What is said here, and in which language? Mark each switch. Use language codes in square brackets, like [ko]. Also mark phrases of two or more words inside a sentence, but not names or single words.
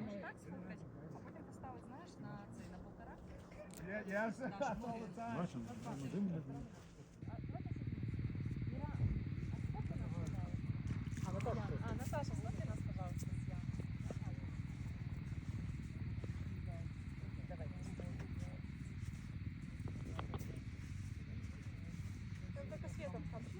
[ru] так сфоткать, [uk] а потім поставити, знаєш, на цей, на полтора. [ru] А, Наташа, сфоткай нас, пожалуйста, с Яной. Там только светом хорошо.